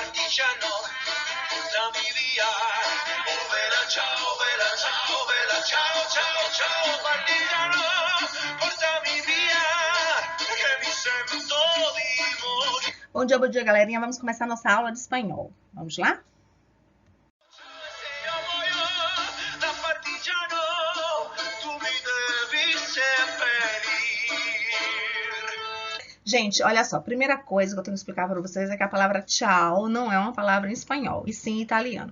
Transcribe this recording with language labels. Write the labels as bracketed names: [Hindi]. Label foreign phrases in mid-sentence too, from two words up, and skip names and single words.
[Italian] partigiano da mi via. Oh bella ciao, bella ciao, bella ciao, ciao, ciao, partigiano, portami via, che mi sento di morire. [Portuguese] Bom dia, galerinha. Vamos começar nossa aula de espanhol. Vamos lá? Gente, olha só, primeira coisa que eu tenho que explicar para vocês é que a palavra tchau não é uma palavra em espanhol, e sim em italiano.